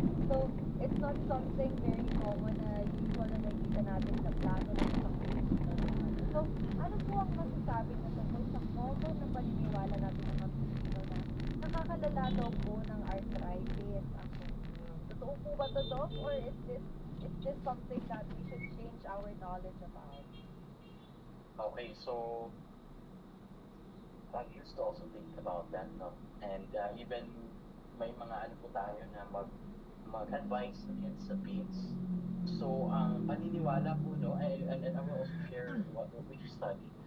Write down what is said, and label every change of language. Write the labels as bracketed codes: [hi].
[tl] So, [en] it's not something very common [tl] na usual na nakikita natin sa plato ng isang Pilipino naman. So, ano po ang masasabi mo tungkol sa common na paniniwala natin ng mga Pilipino na nakakalala daw po ng arthritis ang munggo? Totoo po ba to, Doc? [en] Or is this something that we should change our knowledge about? Okay, so I used to also think about that, no? [tl] And even may mga ano po tayo na mag-advise against sa beans. [en] So, [tl] ang paniniwala po, [en] no, and I will also share what we study.